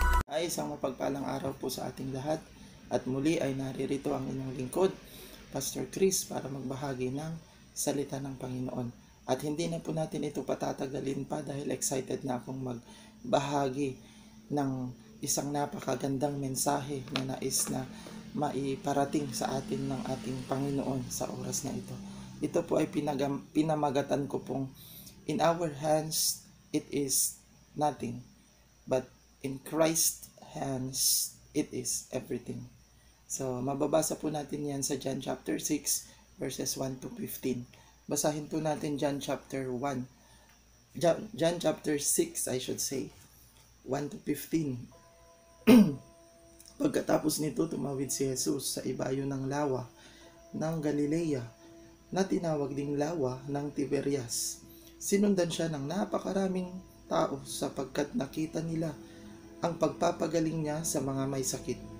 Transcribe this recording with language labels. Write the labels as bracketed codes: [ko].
[tl] Ay isang mapagpalang araw po sa ating lahat at muli ay naririto ang inyong lingkod, Pastor Chris, para magbahagi ng salita ng Panginoon. At hindi na po natin ito patatagalin pa dahil excited na akong magbahagi ng isang napakagandang mensahe na nais na maiparating sa atin ng ating Panginoon sa oras na ito. Ito po ay pinamagatan ko pong [en] in our hands it is nothing, but in Christ's hands, it is everything. [tl] So, mababasa po natin yan sa John chapter 6, verses 1 to 15. Basahin po natin John chapter 1. John chapter 6, [en] I should say. [tl] 1 to 15. Pagkatapos nito, tumawid si Jesus sa ibayo ng lawa ng Galilea, na tinawag ding lawa ng Tiberias. Sinundan siya ng napakaraming tao sapagkat nakita nila ang pagpapagaling niya sa mga may sakit.